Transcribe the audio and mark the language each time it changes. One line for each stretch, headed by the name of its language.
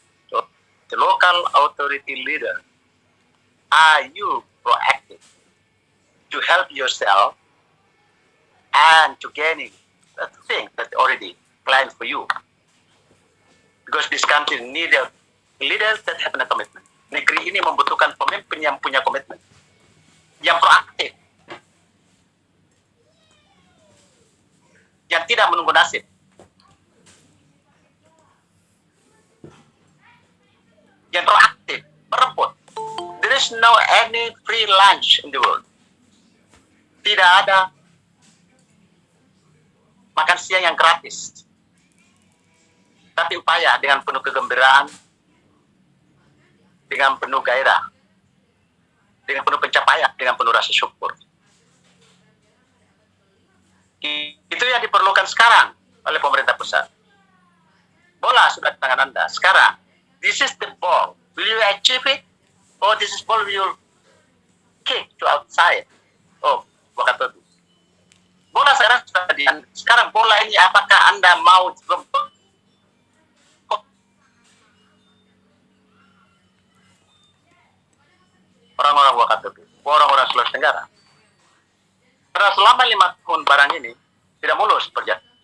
English: So, the local authority leader, are you proactive to help yourself and to gaining the thing that already planned for you? Because this country needs leaders that have a commitment.
Indonesian: Negeri ini membutuhkan pemimpin yang punya komitmen, yang proaktif, yang tidak menunggu nasib, yang proaktif, merebut.
English: There is no any free lunch in the world.
Indonesian: Tidak ada makan siang yang gratis. Tapi upaya dengan penuh kegembiraan, dengan penuh gairah, dengan penuh pencapaian, dengan penuh rasa syukur. Itu yang diperlukan sekarang oleh pemerintah pusat. Bola sudah di tangan Anda.
English: Sekarang, this is the ball. Will you achieve it? Or this is ball will you kick to outside?
Indonesian: Oh, Wakatobi. Bola sekarang sudah di Anda. Sekarang bola ini apakah Anda mau rebut? Orang-orang Wakatobi, orang-orang Sulawesi Tenggara. Karena selama 5 tahun barang ini tidak mulus berjalan.